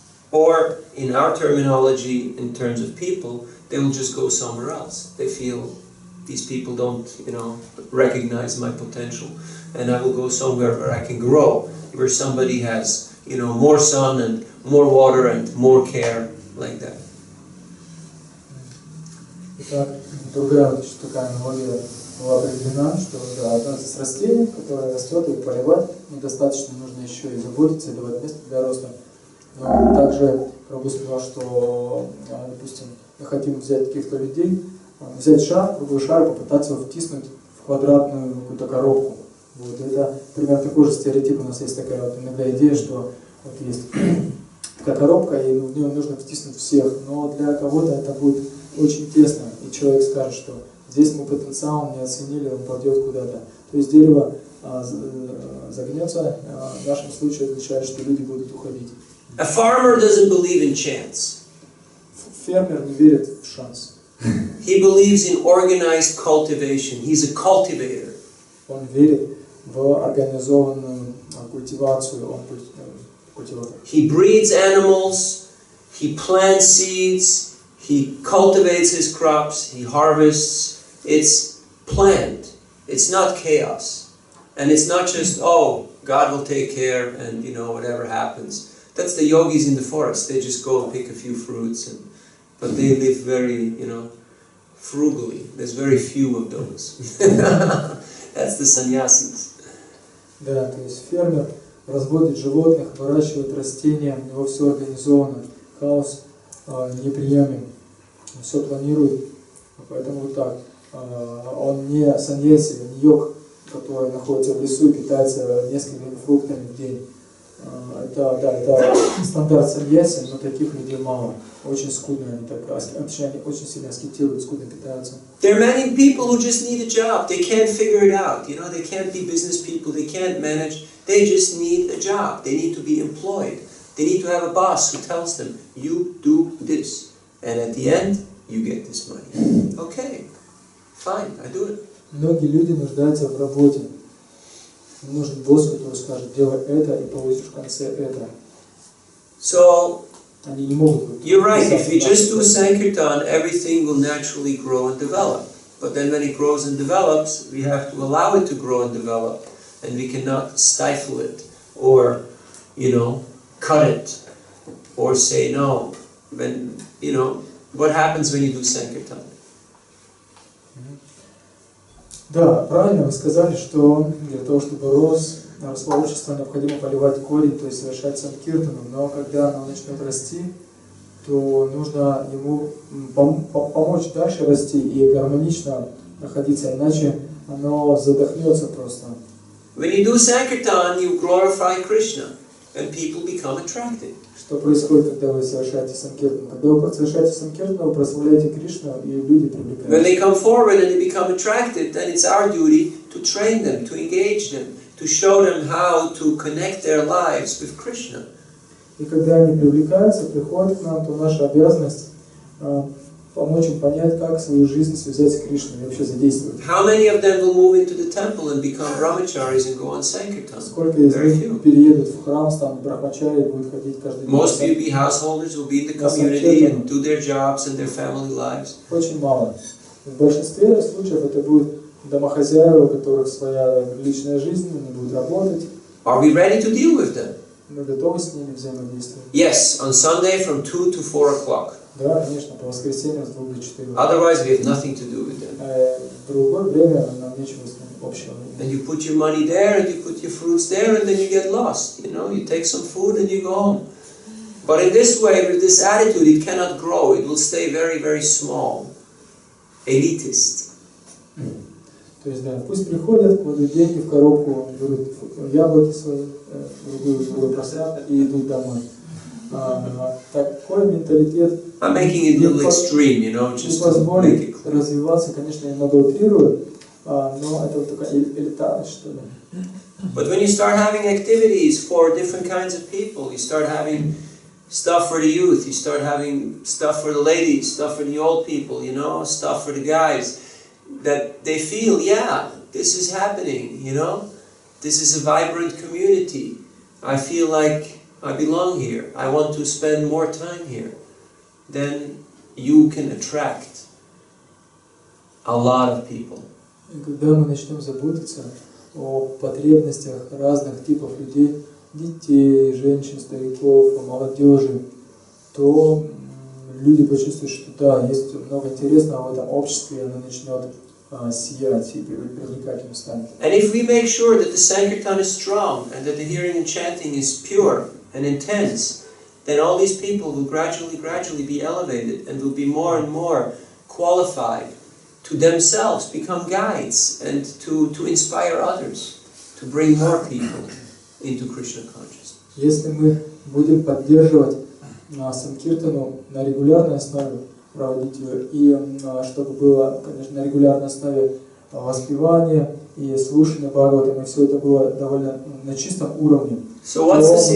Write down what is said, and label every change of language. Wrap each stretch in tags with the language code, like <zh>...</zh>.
<en>Or, in our terminology, in terms of people, they will just go somewhere else. They feel these people don't, recognize my potential, and I will go somewhere where I can grow, where somebody has, more sun and more water and more care, like that.</en> <ru>Итак, другая такая аналогия была определена, что одно из растений, которое растет, и поливать недостаточно, нужно еще и заботиться, и давать место для роста. Но также прабху сказал, что, допустим, мы хотим взять каких-то людей, взять шар, круглый шар, и попытаться его втиснуть в квадратную какую-то коробку. Вот. Это примерно такой же стереотип. У нас есть такая вот иногда идея, что вот есть такая коробка, и в нее нужно втиснуть всех, но для кого-то это будет очень тесно, и человек скажет, что здесь мы потенциал не оценили, он пойдет куда-то. То есть дерево загнется, в нашем случае означает, что люди будут уходить.</ru> <en>A farmer doesn't believe in chance.</en> <ru>Фермер не верит в шанс.</ru> <en>He believes in organized cultivation. He's a cultivator. Он верит в организованную культивацию, он культиватор. He breeds animals, he plants seeds, he cultivates his crops, he harvests. It's planned. It's not chaos. And it's not just, oh, God will take care and, whatever happens. That's the yogis in the forest. They just go and pick a few fruits, but they live very, frugally. There's very few of those. That's the sannyasis.</en> <ru>Да, то есть фермер разводит животных, выращивает растения, у него все организовано, хаос неприемлем, все планирует, поэтому вот так. Он не саньяси, не йог, который находится в лесу и питается несколькими фруктами в день. Это стандарт саньяси, но таких людей мало. Очень скудно они так, они очень сильно аскетируют, скудно питаются.</ru> <en>There are many people who just need a job. They can't figure it out. They can't be business people. They can't manage. They just need a job. They need to be employed. They need to have a boss who tells them, you do this. And at the end, you get this money. Okay, fine, I do it.</en> <ru>Многие люди нуждаются в работе. Нужен босс, который скажет, делай это и получишь в конце это.</ru> <en>So,</en> <ru>Они не могут.</ru> <en>You're right. If we just do Sankirtan, everything will naturally grow and develop. But then when it grows and develops, we have to allow it to grow and develop. And we cannot stifle it or, cut it or say no. When, what happens when you do Sankirtan?</en> <ru>Да, правильно вы сказали, что для того, чтобы рос общество, необходимо поливать корень, то есть совершать санкиртану. Но когда оно начнет расти, то нужно ему помочь дальше расти и гармонично находиться, иначе оно задохнется просто.</ru> <en>When you do Sankirtan, you glorify Krishna and people become attracted.</en> <ru>Что происходит, когда вы совершаете санкиртану? Когда вы совершаете санкиртану, вы прославляете Кришну, и люди привлекаются.</ru> <en>When they come forward and they become attracted, then it's our duty to train them, to engage them, to show them how to connect their lives with Krishna.</en> <ru>И когда они привлекаются, приходят к нам, то наша обязанность помочь им понять, как свою жизнь связать с Кришной и вообще задействовать.</ru> <en>How many of them will move into the temple and become brahmacharis and go on Sankirtan?</en> <ru>Сколько из них переедут в храм, станут брахмачари и будут ходить каждый день?</ru> <en>Most will be householders, will be in the community and do their jobs and their family lives.</en> <ru>Очень мало. В большинстве случаев это будут домохозяева, у которых своя личная жизнь, они будут работать.</ru> <en>Are we ready to deal with them?</en> <ru>Мы готовы с ними взаимодействовать.</ru> <en>Yes, on Sunday from 2 to 4 o'clock.</en> <ru>Да, конечно, по воскресеньям с 2 до 4.</ru> <en>Otherwise, we have nothing to do with them.</en> <ru>В другое время нам нечего с ними общего.</ru> <en>And you put your money there, and you put your fruits there, and then you get lost. You know, you take some food and you go home. But in this way, with this attitude, it cannot grow. It will stay very, very small. Elitist.</en> <ru>То есть, да, пусть приходят, кладут деньги в коробку, берут яблоки свои, другой просад и идут домой. Такой менталитет</ru> <en>I'm making it a little extreme, you know, just to make it clear.</en> <ru>Развиваться, конечно, я немного утрирую, но это вот такая элитарность, что ли.</ru> <en>But when you start having activities for different kinds of people, you start having stuff for the youth, you start having stuff for the ladies, stuff for the old people, you know, stuff for the guys, that they feel, yeah, this is happening, you know, this is a vibrant community. I feel like I belong here. I want to spend more time here. Then you can attract a lot of people.</en> <ru>И когда мы начнем заботиться о потребностях разных типов людей, детей, женщин, стариков, молодежи, то люди почувствуют, что да, есть много интересного в этом обществе, и оно начнет сиять и привлекательным станет.</ru> <en>And if we make sure that the Sankirtan is strong and that the hearing and chanting is pure and intense, then all these people will gradually be elevated and will be more and more qualified to themselves become guides and to inspire others, to bring more people into Krishna consciousness.</en> <ru>Если мы будем поддерживать Санкиртану на регулярной основе, проводить ее, и чтобы было, конечно, на регулярной основе воспевание и слушание Бхагаватам, и все это было довольно на чистом уровне,</ru> <en>So what's the</en>